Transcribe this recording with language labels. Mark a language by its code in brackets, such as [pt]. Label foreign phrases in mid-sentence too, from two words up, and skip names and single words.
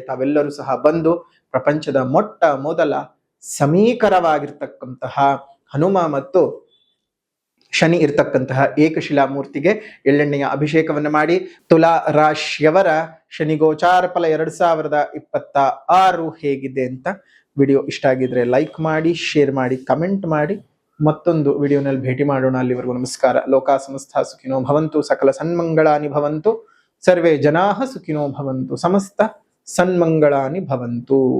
[kn] ತಾವೆಲ್ಲರೂ ಸಹ ಬಂದು ಪ್ರಪಂಚದ ಮೊಟ್ಟ ಮೊದಲ ಸಮೀಕರವಾಗಿರ್ತಕ್ಕಂತಹ ಹನುಮ ಮತ್ತು ಶನಿ ಇರ್ತಕ್ಕಂತಹ ಏಕಶಿಲಾ ಮೂರ್ತಿಗೆ ಎಳ್ಳೆಣ್ಣೆಯ ಅಭಿಷೇಕವನ್ನು ಮಾಡಿ. ತುಲಾ ರಾಶಿಯವರ ಶನಿ ಗೋಚಾರ ಫಲ 2026 ಹೇಗಿದೆ ಅಂತ ವಿಡಿಯೋ ಇಷ್ಟ ಆಗಿದ್ರೆ ಲೈಕ್ ಮಾಡಿ, ಶೇರ್ ಮಾಡಿ, ಕಮೆಂಟ್ ಮಾಡಿ. ಮತ್ತೊಂದು ವಿಡಿಯೋನಲ್ಲಿ ಭೇಟಿ ಮಾಡೋಣ. ಅಲ್ಲಿವರೆಗೂ ನಮಸ್ಕಾರ. [sa] ಲೋಕಾ ಸಮಸ್ತ ಸುಖಿನೋ ಭವಂತು, ಸಕಲ ಸನ್ಮಂಗಳಾನಿ ಭವಂತು, ಸರ್ವೇ ಜನಾಃ ಸುಖಿನೋ ಭವಂತು, ಸಮಸ್ತ ಸನ್ಮಂಗಳಾನಿ ಭವಂತು.